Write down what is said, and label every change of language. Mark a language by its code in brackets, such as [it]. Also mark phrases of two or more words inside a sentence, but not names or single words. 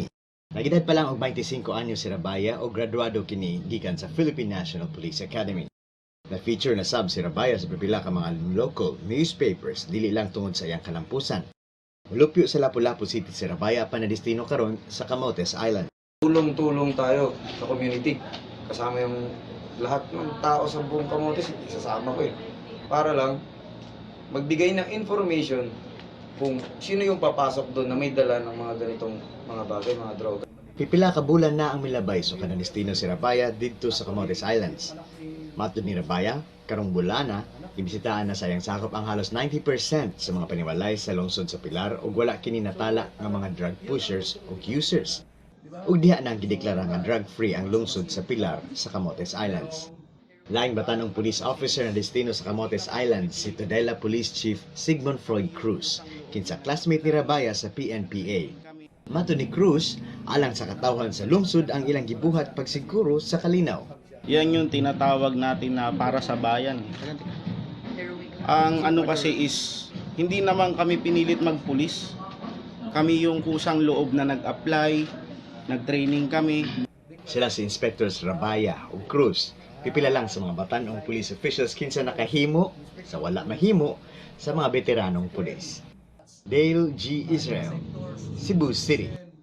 [ceb] Nagedad pa lang og 25 anyo si Rabaya o graduado kini gikan sa Philippine National Police Academy. Na-feature na sab si Rabaya sa pipila ka mga [en] local newspapers [ceb] dili lang tungod sa iyang kalampusan. Mulupyo sa Lapu-Lapu City si Rabaya pa na destino karon sa Camotes Island. [tl] Tulong-tulong tayo sa community. Kasama yung lahat ng tao sa buong Camotes, isasama ko para lang magbigay ng information kung sino yung papasok doon na may dala ng mga ganitong mga bagay, mga droga. [ceb] Pipila ka bulan na ang milabay so kanang destino si Rabaya didto sa Camotes Islands. Matud ni Rabaya, karong bulana, ibisitahan na sayang sakop ang halos 90% sa mga paniwalay sa lungsod sa Pilar ug wala kini natala nga mga [en] drug pushers [ceb] ug users. Ug diha na ang gideklara nga drug-free ang lungsod sa Pilar sa Camotes Islands. Laing batanong [en] police officer [ceb] na destino sa Camotes Islands si Tudela Police Chief Sigmund Freud Cruz, kinsa classmate ni Rabaya sa PNPA. Mato ni Cruz, alang sa katawhan sa lungsod ang ilang gibuhat pagsiguro sa kalinaw. [tl] Yan yung tinatawag natin na para sa bayan. Ang ano kasi is, hindi naman kami pinilit magpulis. Kami yung kusang loob na nag-apply, nag-training kami. [ceb] Sila si Inspectors Rabaya ug Cruz, pipila lang sa mga batanong [en] police officials [ceb] kinsa nakahimo sa wala mahimo sa mga veteranong pulis. Dale G. Israel, Cebu City.